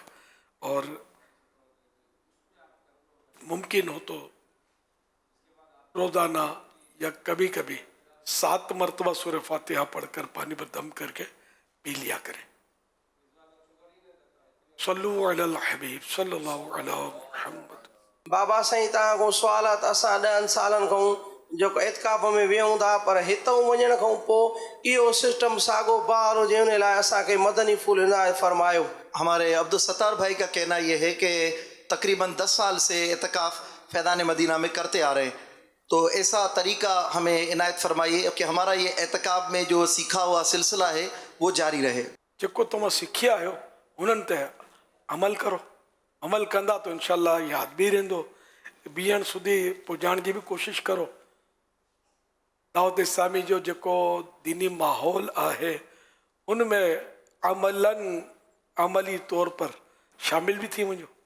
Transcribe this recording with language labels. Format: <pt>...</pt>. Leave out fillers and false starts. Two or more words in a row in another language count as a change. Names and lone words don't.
<ur>اور ممکن ہو تو روزانہ یا کبھی کبھی 7 مرتبہ سورہ فاتحہ پڑھ کر پانی پر دم کر کے پی لیا کریں.</ur> <ar>صلو علی الحبیب صلی اللہ علی محمد.</ar> <sd>بابا سائیں تاں کو سوالات اساں 10 سالن کھوں جو اعتکاف میں ویوں تھا، پر ہتوں وञण کھوں پوइ اہو سسٹم ساڳو بہار ہوجي ان لاءِ اساں کي مدني پھول عنایت فرمايو.</sd> <ur>ہمارے عبدالستار بھائی کا کہنا یہ ہے کہ تقریباً 10 سال سے اعتکاف فیضان مدینہ میں کرتے آ رہے ہیں، تو ایسا طریقہ ہمیں عنایت فرمائیے کہ ہمارا یہ اعتکاف میں جو سیکھا ہوا سلسلہ ہے وہ جاری رہے.</ur> <sd>जेको तव्हां सिखिया आहियो उन्हनि ते अमल करो. अमल कंदा तो इंशाअल्लाह यादि बि रहंदो. बीहण सुधी पुॼाइण जी बि कोशिशि करो. दावत इस्लामी जो जेको दीनी माहौल आहे उन में अमली तौर पर शामिल भी थी वञो.</sd>